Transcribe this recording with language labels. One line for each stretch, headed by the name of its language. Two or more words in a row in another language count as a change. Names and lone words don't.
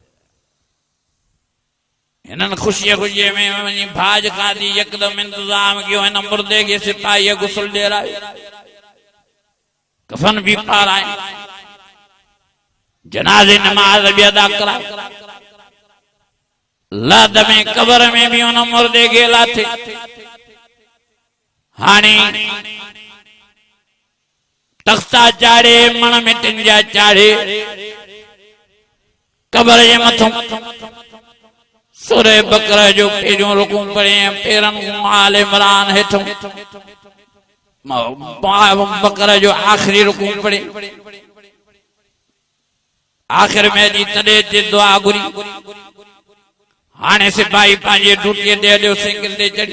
Sindhi: हिननि ख़ुशीअ में वञी भाज खाधी यकदम इंतज़ाम कयो हिन मुर्दे के सिपाहीअ गुस्ल ॾेरायो कफन भी पाराए जनाज़े नमाज भी अदा कराए लाद में कबर में भी उन मुर्दे के लाथे हाणे तख्ता चाढ़े मण मिटन जा चाढ़े कबर जे मथों सूरह बकरा जो पहिरियों रुकू पढ़े पेरन आल इमरान हेठों बकरा जो आखिरी रुकू पढ़े आखिर में जी तॾे ते दुआ घुरी हाणे सिपाही पंहिंजे ड्यूटीअ ते हलियो सिंगल ते चढ़ी